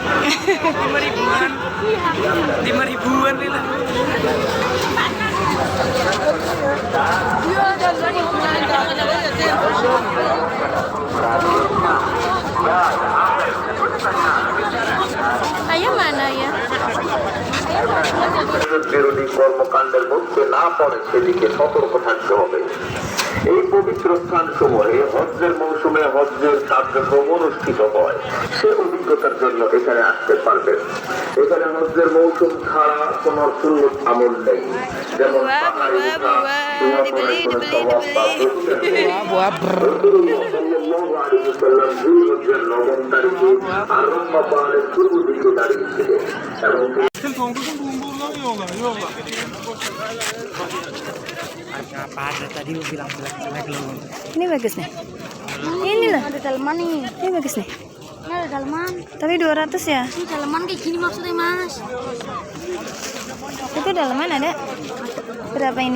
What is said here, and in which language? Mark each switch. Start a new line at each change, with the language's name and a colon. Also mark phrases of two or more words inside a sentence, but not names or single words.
Indonesian: 5.000-an Lila. Ayah mana ya?
Bangla: বিরোধী কর্মকাণ্ডের মধ্যে না পড়ে সেদিকে সতর্ক থাকতে হবে। এই পবিত্র স্থান সমূহে হজ্জের মৌসুমে হজ্জের কার্যক্রম অনুষ্ঠিত হয়, সে অভিজ্ঞতার জন্য এখানে আসতে পারবেন। এখানে হজ্জের মৌসুম ছাড়া কোন সুন্নত আমল নেই, যেমন নবম তারিখে আরম্ভ পাহাড়ের পূর্ব দিকে দাঁড়িয়েছিলেন এবং
Indonesian: Apa ada tadi lu bilang jelek lu. Ini bagus nih. Ini loh. Ada daleman nih. Ini bagus nih. Ini ada daleman. Tapi 200 ya? Ini daleman kayak gini maksudnya, Mas. Itu daleman ada? Berapa ini?